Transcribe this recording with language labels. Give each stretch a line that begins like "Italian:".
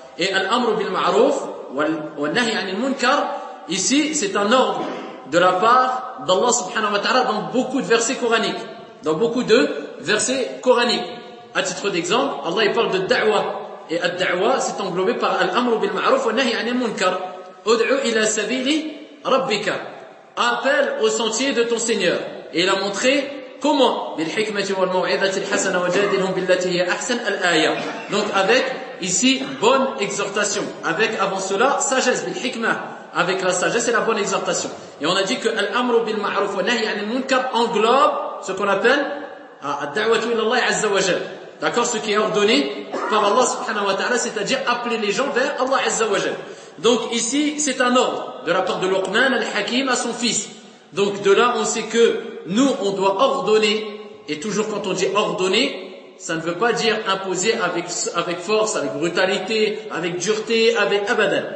French: Et
Arabic: al-amru bil-ma'ruf wa nahi anil munkar,
French: ici, c'est un ordre de la part d'Allah subhanahu wa ta'ala dans beaucoup de versets coraniques. Dans beaucoup de versets coraniques. À titre d'exemple, Allah il parle de da'wa. Et al-da'wa, c'est englobé par
Arabic: al-amru bil-ma'ruf wa nahi anil munkar. Ud'u ila sabili rabbika.
French: Appelle au sentier de ton Seigneur. Et il a montré comment,
Arabic: بِالْحِكْمَةِ وَالْمَوْعِذَةِ الْحَسَنَ وَجَادِلْهُمْ بِالَّتِي هِيَ أَحْسَنَ الْآيَةِ.
French: Donc avec, ici, bonne exhortation. Avec, avant cela, sagesse, بِالْحِكْمَةِ. Avec la sagesse et la bonne exhortation. Et on a dit que
Arabic: الْأَمْرُ بِالْمَعْرُفُ وَنَهِي عَنِ الْمُنْكَرِ
French: englobe ce qu'on appelle
Arabic: الدَّعْوَةُ إِلَى اللَّهِ عَزَّ وَجَلْ.
French: D'accord? Ce qui est ordonné par Allah subhanahu wa ta'ala, c'est-à-dire appeler les gens vers Allah azza wa jal. Donc ici, c'est un ordre de la part de Luqman al-Hakim à son fils. Donc de là, on sait que nous, on doit ordonner, et toujours quand on dit ordonner, ça ne veut pas dire imposer avec force, avec brutalité, avec dureté, avec abadan.